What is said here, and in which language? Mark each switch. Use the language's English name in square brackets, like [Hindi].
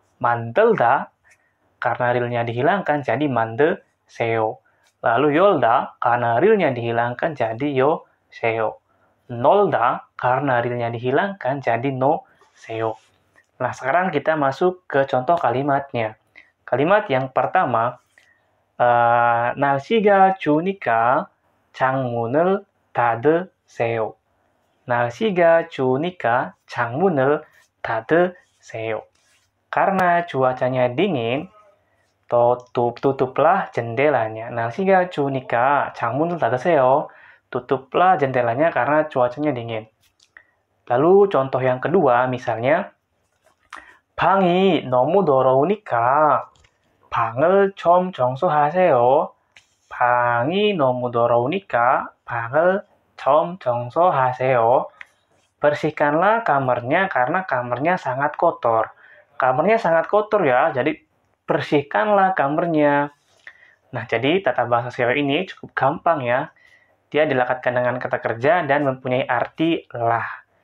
[Indonesian] Mandelda karena realnya dihilangkan jadi mande seo. Lalu yolda karena realnya dihilangkan jadi yo seo. Nolda karena realnya dihilangkan jadi no seo. Nah, sekarang kita masuk ke contoh kalimatnya. Kalimat yang pertama, [Korean] 날씨가 좋으니까 창문을 닫으세요. 날씨가 좋으니까 창문을 닫으세요. [Indonesian] Karena cuacanya dingin, tutuplah jendelanya. [Korean] 날씨가 좋으니까 창문을 닫으세요. [Indonesian] Tutuplah jendelanya karena cuacanya dingin. Lalu contoh yang kedua, misalnya, [Korean] 방이 너무 더러우니까 방을 좀 청소하세요. 방이 너무 더러우니까 방을 좀 청소하세요. [Indonesian] Bersihkanlah kamarnya karena kamarnya sangat kotor. Kamarnya sangat kotor ya, jadi bersihkanlah kamarnya. Nah, jadi tata bahasa Seo ini cukup gampang ya. Dia dilekatkan dengan kata kerja dan mempunyai arti lah.